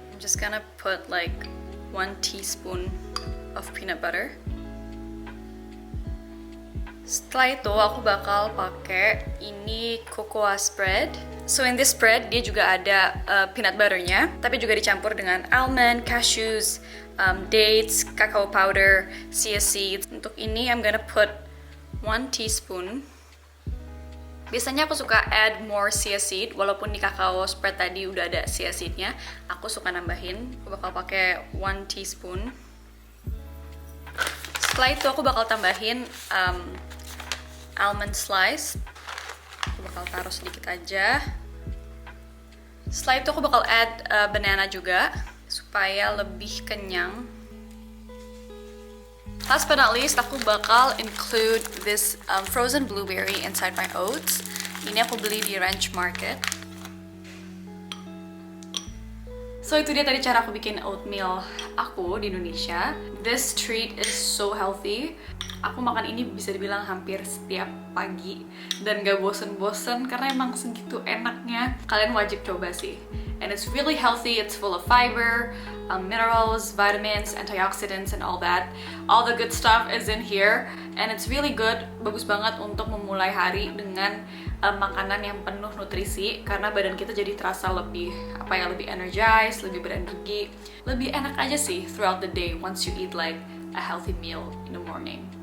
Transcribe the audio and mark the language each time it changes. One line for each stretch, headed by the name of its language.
English: I'm just gonna put like 1 teaspoon of peanut butter.
Indonesian: Setelah itu aku bakal pakai ini cocoa spread.
English: So in this spread
Indonesian: dia juga ada peanut butternya, tapi juga dicampur dengan almond, cashews, dates, cacao powder, chia seeds. Untuk ini
English: I'm gonna put 1 teaspoon.
Indonesian: Biasanya aku suka
English: add more chia seed,
Indonesian: walaupun di cacao spread tadi udah ada chia seednya, aku suka nambahin. Aku bakal pakai 1 teaspoon. Setelah itu aku bakal tambahin almond slice. Aku bakal taruh sedikit aja. Setelah itu aku bakal
English: add banana
Indonesian: juga supaya lebih kenyang.
English: Last but not least,
Indonesian: aku bakal
English: include this frozen blueberry inside my oats.
Indonesian: Ini aku beli di Ranch Market. So itu dia tadi cara aku bikin oatmeal aku di Indonesia.
English: This treat is so healthy.
Indonesian: Aku makan ini bisa dibilang hampir setiap pagi dan gak bosen-bosen karena emang segitu enaknya. Kalian wajib coba sih.
English: And it's really healthy, it's full of fiber, minerals, vitamins, antioxidants, and all that. All the good stuff is in here, and it's really good,
Indonesian: bagus banget untuk memulai hari dengan makanan yang penuh nutrisi, karena badan kita jadi terasa lebih lebih energized, lebih berenergi, lebih enak aja sih
English: throughout the day once you eat like a healthy meal in the morning.